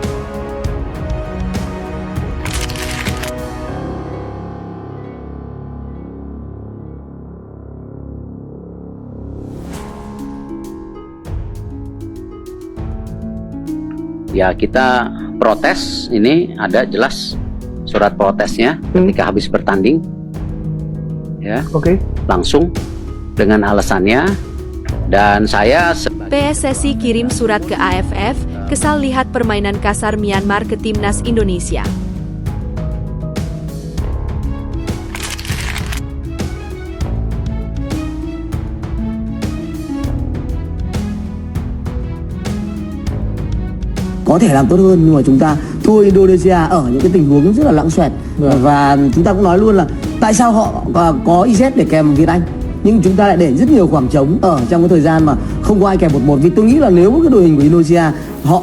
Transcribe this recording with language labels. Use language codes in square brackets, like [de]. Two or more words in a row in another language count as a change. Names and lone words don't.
[id] Ya, kita protes, ini ada jelas surat protesnya ketika habis bertanding. Ya, langsung dengan alasannya, dan saya PSSI kirim surat ke AFF, kesal lihat permainan kasar Myanmar ke timnas Indonesia. [vi] Có thể làm tốt hơn, nhưng mà chúng ta thua Indonesia ở những cái tình huống rất là lãng xoẹt. Và chúng ta cũng nói luôn là tại sao họ có IZ để kèm Việt Anh, nhưng chúng ta lại để rất nhiều khoảng trống ở trong cái thời gian mà không có ai kèm 1-1. Vì tôi nghĩ là nếu cái đội hình của Indonesia họ